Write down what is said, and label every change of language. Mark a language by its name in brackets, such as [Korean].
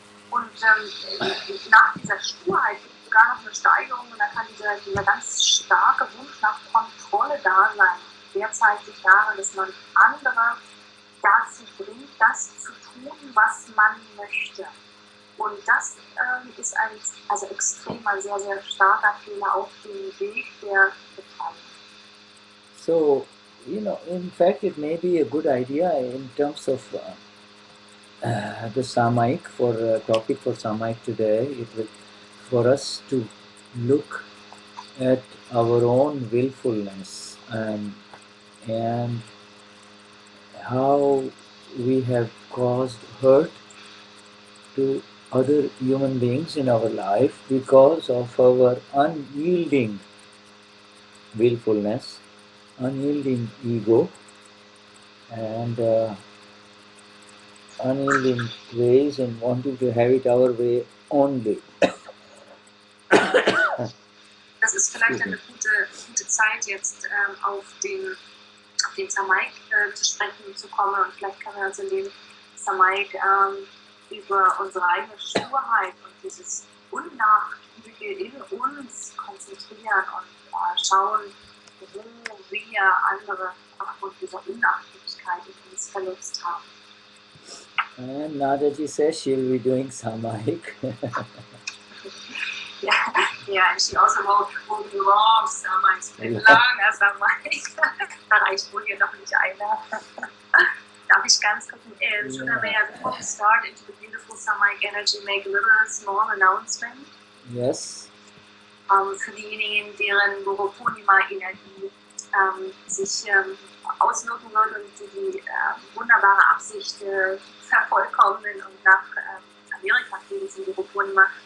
[German] Und nach dieser Sturheit gibt es sogar noch eine Steigerung, und da kann dieser ganz starke Wunsch nach Kontrolle da sein. Der zeigt sich darin, dass man andere dazu bringt, das zu tun, was man möchte. Und das ist ein sehr, sehr starker Fehler auf dem Weg der Befreiung. [English] So, in fact, it may be a good idea in terms of the Samayik, for topic for Samayik today, for us to look at our own willfulness and how we have caused hurt to other human beings in our life because of our unyielding willfulness, unyielding ego, and unyielding ways and wanting to have it our way only. [German] Das ist vielleicht eine gute Zeit, jetzt auf den Samayik zu sprechen zu kommen. Und vielleicht können wir uns in dem Samayik über unsere eigene Sturheit und dieses Unnachgiebige in uns konzentrieren und schauen, wo wir andere aufgrund dieser Unnachgiebigkeit in uns verletzt haben. [English] And Nadaji says she'll be doing Samayik. Yeah, and she also wrote the long Samayik, [German] langer Samayik. Da reicht wohl hier noch nicht einer. Darf ich ganz kurz Shuddha, [English] may I, before we start into the beautiful Samayik energy, make a little small announcement? Yes. [German] Für diejenigen, deren Guru Purnima Energie sich auswirken würde und die wunderbare Absicht vervollkommnen und nach Amerika fliegen zum Guru Purnima.